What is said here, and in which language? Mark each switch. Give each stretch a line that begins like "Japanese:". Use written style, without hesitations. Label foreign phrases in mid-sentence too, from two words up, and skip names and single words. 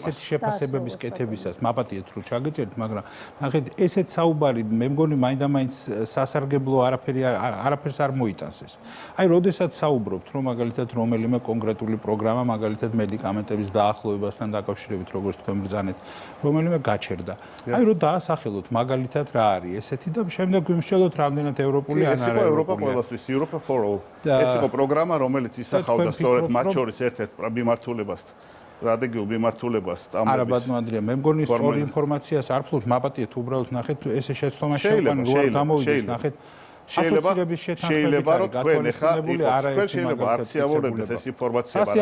Georgian: ესეთი შეფასებების კეთებისას მაპატიეთ რომ ჩაგეჭერთ, მაგრამ ნახეთ, ესეთ საუბარი მე მგონი მაინდა-მაინც სასარგებლო არაფერს არ მოიტანს ეს. აი, როდესაც საუბრობთ, რომ მაგალითად რომელიმე კონკრეტული პროგრამა, მაგალითად მედიკამენტების დაახლოებასთან დაკავშირებით, როგორც თქვენ ბრძანეთ, რომელიმე გაჩერდა. აი, რომ დაასახელოთ მაგალითად რა არის ესეთი და შემდეგ ვიმსჯელოთ რამდენად ევროპული ან არა ევროპა ყველასთვის,
English: Europa for all.
Georgian: ეს იყო პროგრამა, რომელიც ისახავდა სწორედ მათ შორის ერთ-ერთ მიმართულებას, სტრატეგიულ მიმართულებას წამოების. არა ბატონო ანდრია, მე მგონი სწორ ინფორმაციას არ ფლობთ, მაპატიეთ უბრალოდ ნახეთ, ესე შეცდომა შეყვან როარ გამოვიდეს, ნახეთ. შეიძლება რომ თქვენ ახლა თქვენ შეიძლება არციավորებდეთ ეს ინფორმაცია, მაგრამ